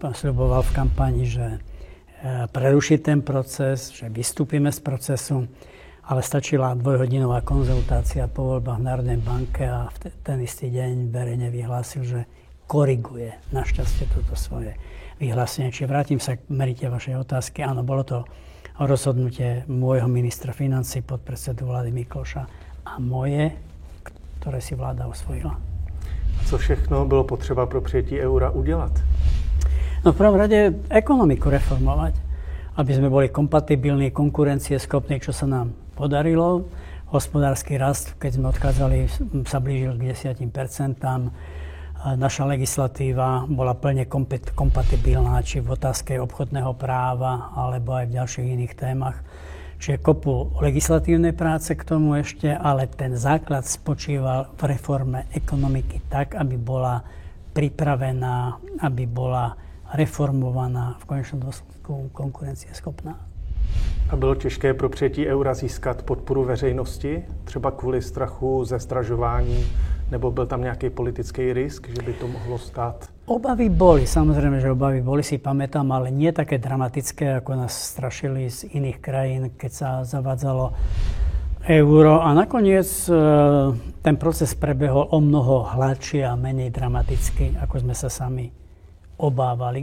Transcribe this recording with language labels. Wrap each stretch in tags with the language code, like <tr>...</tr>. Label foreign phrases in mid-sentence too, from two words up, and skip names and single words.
<sk>Sľuboval v kampani, že preruší ten proces, že vystúpime z procesu, ale stačila dvojhodinová konzultácia po voľbách v Národnej banke a ten istý deň verejne vyhlásil, že koriguje našťastie toto svoje vyhlásenie. Čiže vrátim sa k merite vašej otázky. Áno, bolo to rozhodnutie môjho ministra financií, podpredsedu vlády Mikloša a moje, ktoré si vláda osvojila.</sk> <cs>A co všechno bylo potřeba pro přijetí eura udělat?</cs> <sk>No v prvom rade ekonomiku reformovať, aby sme boli kompatibilní, konkurencieschopní, čo sa nám podarilo. Hospodársky rast, keď sme odchádzali, sa blížil k 10%. Naša legislatíva bola plne kompatibilná, či v otázke obchodného práva, alebo aj v ďalších iných témach. Čiže kopu legislatívnej práce k tomu ešte, ale ten základ spočíval v reforme ekonomiky tak, aby bola pripravená, aby bola reformovaná, v konečnom dôsledku konkurencieschopná.</sk> <cs>A bylo těžké pro přijetí eura získat podporu veřejnosti, třeba kvůli strachu ze zdražování, nebo byl tam nějaký politický risk, že by to mohlo stát?</cs> <sk>Obavy boli, samozrejme, že obavy boli, si pamätám, ale nie také dramatické, ako nás strašili z iných krajín, keď sa zavádzalo euro. A nakoniec ten proces prebehol o mnoho hladšie a menej dramaticky, ako sme sa sami obávali.</sk>